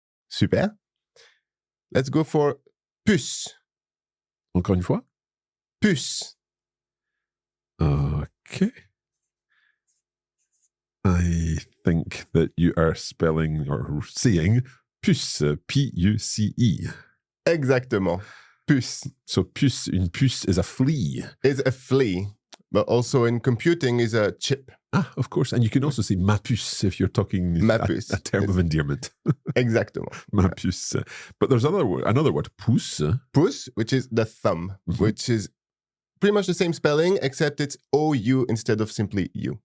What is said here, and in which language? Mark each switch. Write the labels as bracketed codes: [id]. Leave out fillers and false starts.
[en] Super. Let's go for puce. [fr] Encore une fois. Puce. [en] Okay. I think that you are spelling or saying puce, P-U-C-E. [fr] Exactement. Puce. [en] So puce, une puce is a flea. Is a flea, but also in computing is a chip. Ah, of course. And you can also say ma puce if you're talking [fr] Ma puce. [en] a term of endearment. [fr] Exactement. Ma puce. [en] But there's another word, pouce. Pouce, which is the thumb, which is pretty much the same spelling, except it's OU instead of simply U.